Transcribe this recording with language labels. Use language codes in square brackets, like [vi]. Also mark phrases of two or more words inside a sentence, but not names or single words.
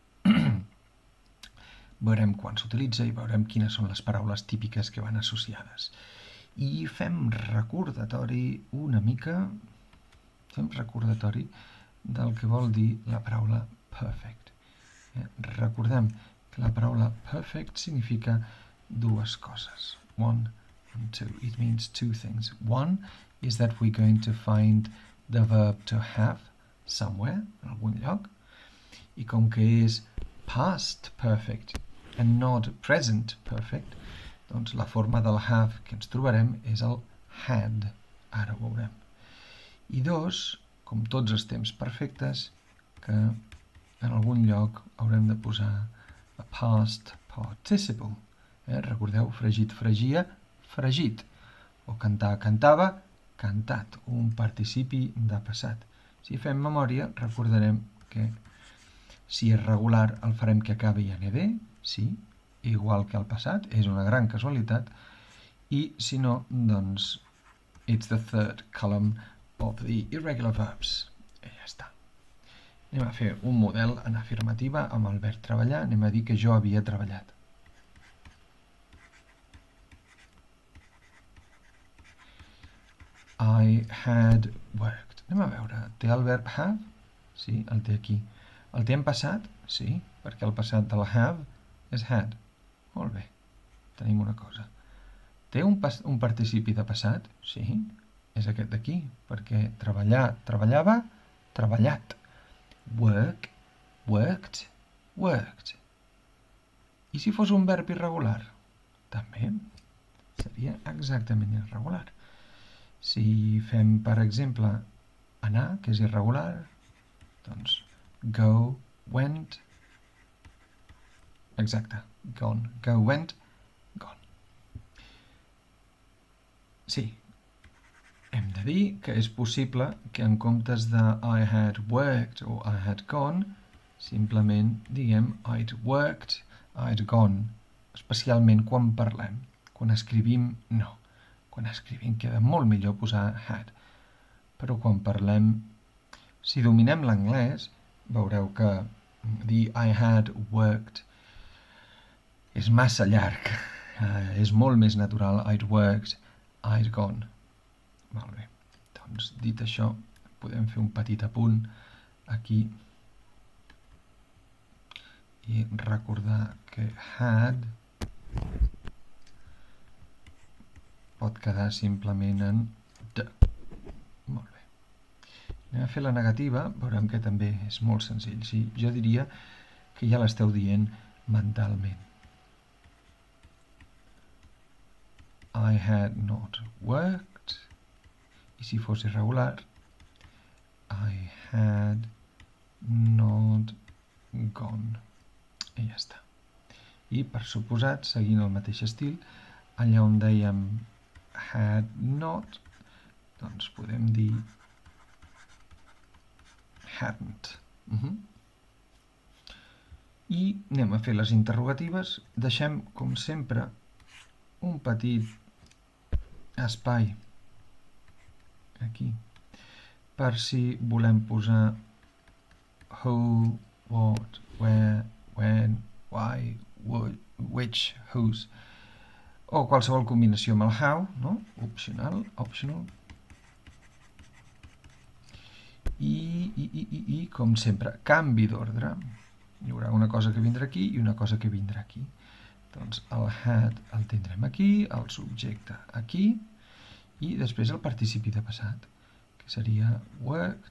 [ca] Veurem quan s'utilitza i veurem quines són les paraules típiques que van associades. I fem recordatori del que vol dir la paraula perfect. Recordem que la paraula perfect significa dues coses. [en] One and two. It means two things. One is that we're going to find the verb to have somewhere, [ca] en algun lloc, i com que és [en] past perfect and not present perfect, [ca] doncs la forma del have que ens trobarem és el had. Ara ho veurem. I dos, com tots els temps perfectes, que en algun lloc haurem de posar a [en] past participle. [ca] Recordeu, fregit, fregia, fregit. O cantar, cantava, cantat. Un participi de passat. Si fem memòria, recordarem que si és regular el farem que acabi en ed, sí, igual que el passat, és una gran casualitat, i si no, doncs, [en] it's the third column of the irregular verbs. [ca] I ja està. Anem a fer un model en afirmativa amb el verb treballar. Anem a dir que jo havia treballat. [en] I had worked. [ca] Anem a veure. Té el verb have? Sí, el té aquí. El té en passat? Sí, perquè el passat del have és had. Molt bé. Tenim una cosa. Té un participi de passat? Sí, és aquest d'aquí, perquè treballar, treballava, treballat. [en] Work, worked, worked. [ca] I si fos un verb irregular? També seria exactament irregular. Si fem, per exemple, anar, que és irregular, doncs [en] go, went, [ca] exacte, [en] gone, go, went, gone. [ca] Sí, hem de dir que és possible que en comptes de [en] I had worked [ca] o [en] I had gone, [ca] simplement diguem [en] I'd worked, I'd gone, [ca] especialment quan parlem. Quan escrivim, no. Quan escrivim queda molt millor posar had. Però quan parlem, si dominem l'anglès, veureu que dir [en] I had worked [ca] és massa llarg. És molt més natural [en] I'd worked, I'd gone. [ca] Molt bé. Doncs, dit això, podem fer un petit apunt aquí i recordar que had pot quedar simplement en de. Molt bé. Anem a fer la negativa, veurem que també és molt senzill. Sí, jo diria que ja l'esteu dient mentalment. [en] I had not worked. [ca] I si fos irregular, [en] I had not gone. [ca] I ja està. I, per suposat, seguint el mateix estil, allà on dèiem [en] had not, [ca] doncs podem dir hadn't. I anem a fer les interrogatives. Deixem, com sempre, un petit espai aquí per si volem posar [en] who, what, where, when, why, would, which, whose, [ca] o qualsevol combinació amb el how, no? Optional. I, com sempre, canvi d'ordre. Hi haurà una cosa que vindrà aquí i una cosa que vindrà aquí. Doncs el had el tindrem aquí, el subjecte aquí, i després el participi de passat, que seria worked.